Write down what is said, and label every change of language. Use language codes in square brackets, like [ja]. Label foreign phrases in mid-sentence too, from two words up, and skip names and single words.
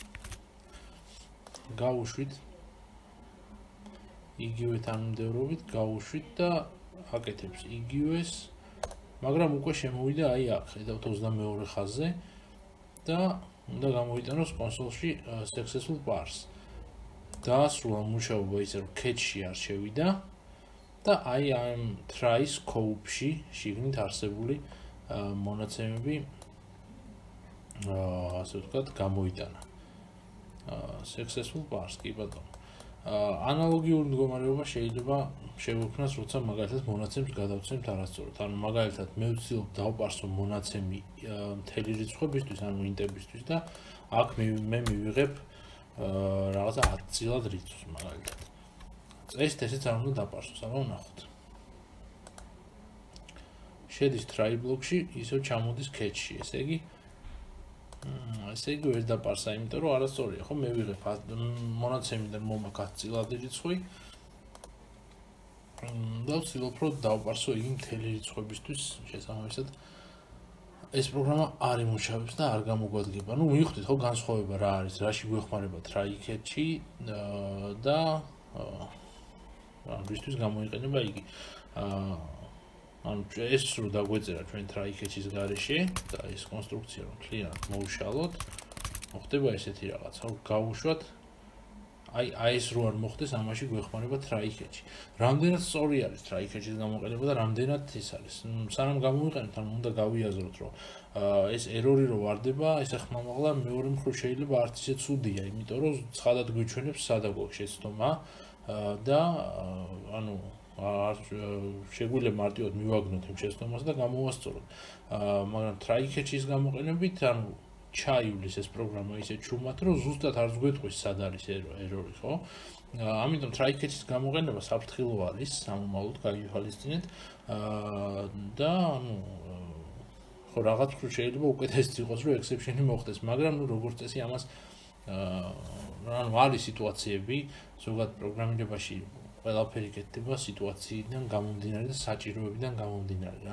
[ka] გავუშვით იგივე თანმიმდევრობით გავუშვით და აკეთებს იგივეს, მაგრამ უკვე შემოვიდა აი აქ, ხედავთ 22 ხაზზე და უნდა გამოვიტანოს კონსოლში [en] successful parse. [ka] დაასრულა მუშაობა ისე რომ catch-ში არ შევიდა და აი ამ [en] try scope-ში [ka] შიგნით არსებული მონაცემები ასე ვთქვათ გამოიტანა. [en] successful parse [ka] კი ბატონო. ანალოგიური მდგომარეობა შეიძლება შევექმნას, როცა მაგალითად მონაცემს გადავცემთ არასწორად. ანუ მაგალითად მე ვცდილობ დავპარსო მონაცემი მთელი რიცხვებისთვის, ანუ ინტებისთვის და აქ მე მივიღებ რაღაცა 10 წილად რიცხვს მაგალითად. ესეც არ უნდა დაპარსოს, აბა ვნახოთ. შედის [en] try block-ში, [ka] ისევ ჩამოდის catch-ში, ესე იგი ვერ დაპარსა, იმიტომ რომ არასწორია, ხო, მე ვიღებ მონაცემიდან მომაქ 10 წილადი რიცხვი და ვცდილობ რომ დავპარსო იგი მთელი რიცხვებისთვის, შესაბამისად ეს პროგრამა არ იმუშავებს და არ გამოგვადგება. ნუ მივხვდით ხო განსხვავება რა არის, რაში გვეხმარება [en] try catch-ი [ka] და რისთვის გამოიყენება იგი. ანუ ეს რო დაგვეწერა ჩვენ [en] try catch-ის [ka] გარეშე და ეს კონსტრუქცია რომ მთლიანად მოვუშალოთ, მოხდება ესეთი რაღაცა, რომ გავუშვათ აი ეს რო არ მოხდეს, ამაში გვეხმარება [en] try catch-ი. [ka] რამდენად სწორი არის [en] try catch-ის [ka] გამოყენება და რამდენად ის არის. სანამ გამოვიყენებთ, ანუ უნდა გავიაზროთ, რომ ეს ერორი რო ვარდება, ეს ახმამაღლა მეორე მხრივ შეიძლება არც ისე ცუდია, იმიტომ რომ ცხადად გვიჩვენებს სადა გვაქვს შეცდომა და ანუ არ შეგვიძლია მარტივად მივაგნოთ იმ შეცდომას და გამოვასწოროთ. მაგრამ [en] try catch-ის [ka] გამოყენებით, ანუ ჩაივლის ეს პროგრამა ისე ჩუმად, რომ ზუსტად არც გვეტყვის სად არის ერორი, ხო? ამიტომ [en] try catch-ის [ka] გამოყენება საფრთხილო არის, სამომავლოდ გაივალისწინეთ და ანუ ხო რაღაც უფრო შეიძლება უკეთესიც იყოს, რომ exception-ი მოხდეს, მაგრამ ნუ როგორც წესი ამას ანუ არის სიტუაციები, ზოგადად პროგრამირებაში ყველაფერი კეთდება სიტუაციიდან გამომდინარე და საჭიროებიდან გამომდინარე რა.